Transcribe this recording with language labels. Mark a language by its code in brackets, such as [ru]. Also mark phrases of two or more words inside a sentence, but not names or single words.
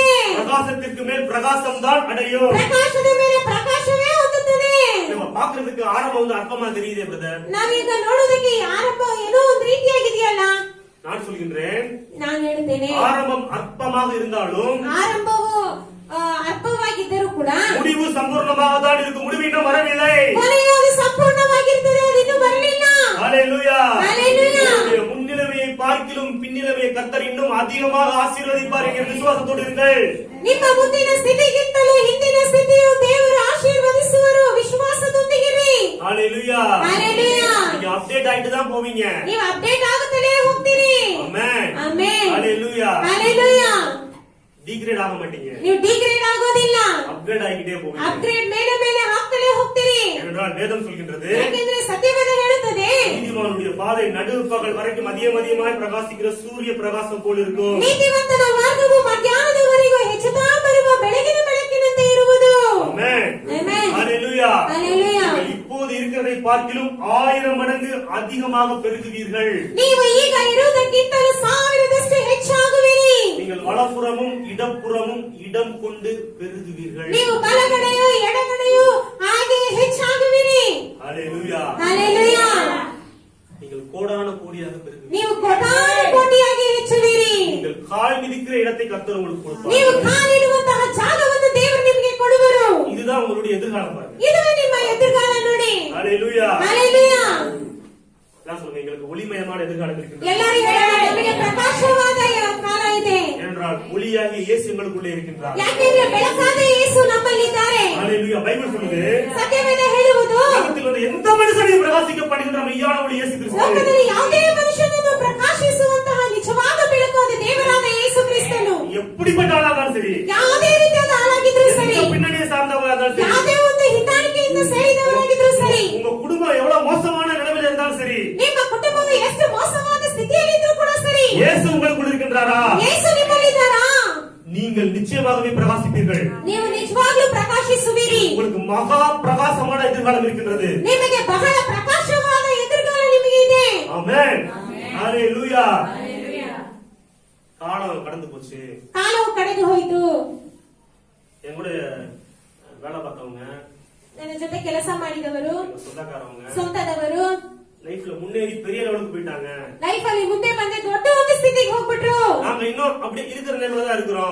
[ta] பிரகாசத்திற்கு மேல் பிரகாசம் தான் அடையும். [kn] ಪ್ರಕಾಶದ ಮೇಲೆ ಪ್ರಕಾಶವೇ ಹೊಂದುತ್ತದೆ. [ta] நம்ம பாக்குறதுக்கு ஆரம்பம் வந்து அற்பமா தெரியுதே பிரதர். [kn] ನಾವೀಗ ನೋಡೋದಕ್ಕೆ ಆರಂಭ ಏನೋ ಒಂದು ರೀತಿಯಾಗಿದೆಯಲ್ಲ. [ta] நான் சொல்கின்றேன், [kn] ನಾನು ಹೇಳ್ತೇನೆ, [ta] ஆரம்பம் அற்பமாக இருந்தாலும் [kn] ಆರಂಭವು ಅಲ್ಪವಾಗಿದ್ದರೂ ಕೂಡ [ta] முடிவு சம்பூர்ணமாக தான் இருக்கும். முடிவு இன்னும் வரவில்லை. [kn] ಕೊನೆಯು ಅದು ಸಂಪೂರ್ಣವಾಗಿರ್ತದೆ, ಅದು ಇನ್ನೂ ಬರಲಿಲ್ಲ. [ta] ஹalleluya. ஹalleluya. முன்னிலைமையை பார்க்கிலும் பின்னிலைமையை கர்த்தர் இன்னும் அதிகமாக ஆசீர்வதிப்பார் என்கிற விசுவாசத்தோடு இருங்கள். [kn] ನಿಮ್ಮ ಮುಂದಿನ ಸ್ಥಿತಿಗಿಂತಲೂ ಹಿಂದಿನ ಸ್ಥಿತಿಯು ದೇವರು ಆಶೀರ್ವದಿಸುವರು. ವಿಶ್ವಾಸದೊಂದಿಗಿರಿ. [ta] ஹalleluya. ஹalleluya. நீங்க அப்டேட் ஆயிட்டு தான் போவீங்க. [kn] ನೀವು ಅಪ್ಡೇಟ್ ಆಗುತ್ತಲೇ ಹೋಗ್ತೀರಿ. [ta] ஆமென். [kn] ಆಮೆನ್. [ta] ஹalleluya. ஹalleluya. டிகிரேட் ஆக மாட்டீங்க. [kn] ನೀವು ಡಿಗ್ರೇಡ್ ಆಗೋದಿಲ್ಲ. [ta] அப்கிரேட் ஆகிட்டே போவீங்க. [kn] ಅಪ್ಗ್ರೇಡ್ ಮೇಲೆ ಮೇಲೆ ಹಾಕ್ತಲೇ ಹೋಗ್ತೀರಿ. [ta] ஏனென்றால் வேதம் சொல்கின்றது, [kn] ಯಾಕೆಂದ್ರೆ ಸತ್ಯವೇದ ಹೇಳುತ್ತದೆ, [ta] நீதிமானுடைய பாதை நடுப்பகல் வரைக்கும் அதிகமாய் பிரகாசிக்கிற சூரிய பிரகாசம் போல் இருக்கும். [kn] ನೀತಿವಂತನ ಮಾರ್ಗವು ಮಧ್ಯಾಹ್ನದವರೆಗೂ ಹೆಚ್ಚುತ್ತಾ ಬರುವ ಬೆಳಗಿನ ಬೆಳಕಿನಂತೆ ಇರುವುದು. [ta] ஆமென். [kn] ಆಮೆನ್. [ta] ஹalleluya. ஹalleluya. நீங்கள் இப்போது இருக்கிறதை பார்க்கிலும் 1000 மடங்கு அதிகமாக பெருகுவீர்கள். [kn] ನೀವು ಈಗ ಇರುವುದಕ್ಕಿಂತಲೂ 1000ದಷ್ಟು ಹೆಚ್ಚಾಗುವಿರಿ. [ta] நீங்கள் வலப்புறமும் இடப்புறமும் இடம் கொண்டு பெருகுவீர்கள். [kn] ನೀವು ಬಲಗಡೆಯೂ ಎಡಗಡೆಯೂ ಹಾಗೆ ಹೆಚ್ಚಾಗುವಿರಿ. [ta] ஹalleluya. [kn] ಹalleluya. [ta] நீங்கள் கோடான கோடியாக பெருகுவீர்கள். [kn] ನೀವು ಕೋಟಿಯಾಗಿ ಹೆಚ್ಚುವಿರಿ. [ta] நீங்கள் கால் மிதிக்கிற இடத்தை கர்த்தர் உங்களுக்கு கொடுப்பார். [kn] ನೀವು ಕಾಲಿಡುವಂತಹ ಜಾಗವನ್ನು ದೇವರು ನಿಮಗೆ ಕೊಡುವರು. [ta] இதுதான் உங்களுடைய எதிர்காலம் பாருங்க. [kn] ಇದುವೇ ನಿಮ್ಮ ಎದುರುಗಾಲ ನೋಡಿ. [ta] ஹalleluya. [kn] ಹalleluya. [ta] நான் சொல்றேன், எங்களுக்கு ஒளிமயமான எதிர்காலம் இருக்கிறது. [kn] ಎಲ್ಲರೂ ಹೇಳೋಣ, ನಮಗೆ ಪ್ರಕಾಶವಾದ ಕಾಲ ಇದೆ. [ta] ஏனென்றால் ஒளியாகிய இயேசு எங்களுக்குள்ளே இருக்கின்றார். [kn] ಯಾಕೆಂದ್ರೆ ಬೆಳಕಾದ ಯೇಸು ನಮ್ಮಲ್ಲಿದ್ದಾರೆ. [ta] ஹalleluya. பைபிள் சொல்லுது, [kn] ಸತ್ಯವೇದ ಹೇಳುವುದು, [ta] உலகத்தில் உள்ள எந்த மனுஷனையும் பிரகாசிக்கப்படுகின்ற மெய்யான ஒளி இயேசு கிறிஸ்து. [kn] ಲೋಕದಲ್ಲಿ ಯಾವುದೇ ಮನುಷ್ಯನನ್ನು ಪ್ರಕಾಶಿಸುವಂತಹ ನಿಜವಾದ ಬೆಳಕು ಅದು ದೇವರಾದ ಯೇಸು ಕ್ರಿಸ್ತನು. [ta] எப்படிப்பட்ட ஆளானாலும் சரி, [kn] ಯಾವುದೇ ರೀತಿಯಾದ ಆಳಾಗಿದ್ರು ಸರಿ, [ta] எந்த பின்னணியை சார்ந்தவராக சரி, [kn] ಯಾವುದೇ ಒಂದು ಹಿಂದಾಣಿಕೆಯಿಂದ ಸೇರಿದವರಾಗಿದ್ರು ಸರಿ, [ta] உங்க குடும்பம் எவ்வளவு மோசமான நிலைமையில இருந்தாலும் சரி, [kn] ನಿಮ್ಮ ಕುಟುಂಬವು ಎಷ್ಟು ಮೋಸವಾದ ಸ್ಥಿತಿಯಲ್ಲಿದ್ರು ಕೂಡ ಸರಿ, [ta] இயேசு உங்களுக்குள் இருக்கின்றாரா, [kn] ಯೇಸು ನಿಮ್ಮಲ್ಲಿದ್ದಾರಾ, [ta] நீங்கள் நிச்சயமாகவே பிரகாசிப்பீர்கள். [kn] ನೀವು ನಿಜವಾಗ್ಲೂ ಪ್ರಕಾಶಿಸುವಿರಿ. [ta] உங்களுக்கு மகா பிரகாசமான எதிர்காலம் இருக்கின்றது. [kn] ನಿಮಗೆ ಬಹಳ ಪ್ರಕಾಶವಾದ ಎದುರುಗಾಲ ನಿಮಗೆ ಇದೆ. [ta] ஆமென். ஹalleluya. காலம் கடந்து போச்சு. [kn] ಕಾಲವು ಕಳೆದು ಹೋಯಿತು. [ta] என் கூட வேலை பார்த்தவங்க, [kn] ನನ್ನ ಜೊತೆ ಕೆಲಸ ಮಾಡಿದವರು, [ta] எங்க சொந்தக்காரவங்க [kn] ಸ್ವಂತದವರು [ta] லைஃப்ல முன்னேறி பெரிய லெவலுக்கு போயிட்டாங்க. [kn] ಲೈಫ್ ಅಲ್ಲಿ ಮುಂದೆ ಬಂದು ದೊಡ್ಡ ಒಂದು ಸ್ಥಿತಿಗೆ ಹೋಗ್ಬಿಟ್ರು. [ta] நாங்க இன்னும் அப்படி இருக்கிற நிலைமையில தான் இருக்கிறோம்.